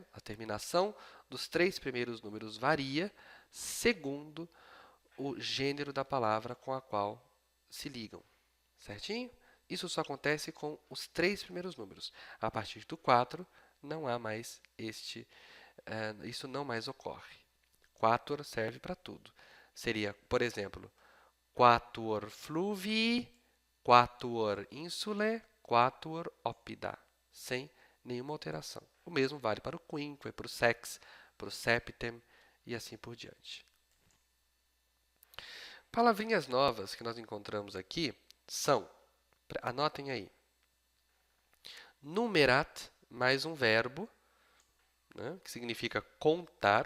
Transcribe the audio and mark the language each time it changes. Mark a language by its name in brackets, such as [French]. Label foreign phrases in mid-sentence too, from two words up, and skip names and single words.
[Portuguese] A terminação dos 3 primeiros números varia segundo o gênero da palavra com a qual se ligam, certinho? Isso só acontece com os 3 primeiros números. A partir do 4, não há mais isso não mais ocorre. Quator serve para tudo. Seria, por exemplo, [Latin] quatuor fluvii, quatuor insulae, quatuor oppida, [Portuguese] sem nenhuma alteração. O mesmo vale para o quinque, para o sex, para o septem e assim por diante. Palavrinhas novas que nós encontramos aqui são, anotem aí, numerat, mais um verbo, né, que significa contar.